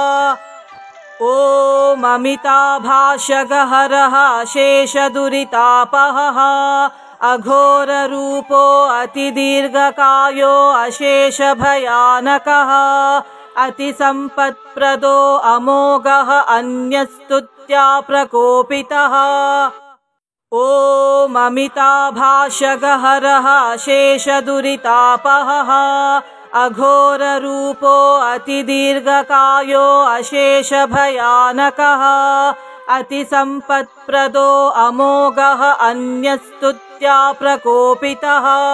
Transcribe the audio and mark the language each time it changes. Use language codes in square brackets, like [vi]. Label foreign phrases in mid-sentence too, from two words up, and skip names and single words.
[sa] ಓಂ ಅಮಿತಾಭಾಷಗಹರಃ ಶೇಷ ದುರಿತಾಪಹಃ ಅಘೋರ ರೂಪೋ ಅತಿ ದೀರ್ಘಕಾಯೋ ಅಶೇಷ ಭಯಾನಕಃ ಅತಿ ಸಂಪತ್ಪ್ರದೋ ಅಮೋಘಃ ಅನ್ಯಸ್ತುತ್ಯಾ ಪ್ರಕೋಪಿತಃ. ॐ अमिताभाषगहरः शेषदुरितापहः अघोररूपो अतिदीर्घकायो अशेषभयानकः अतिसम्पत्प्रदो अमोघः अन्यस्तुत्या प्रकोपितः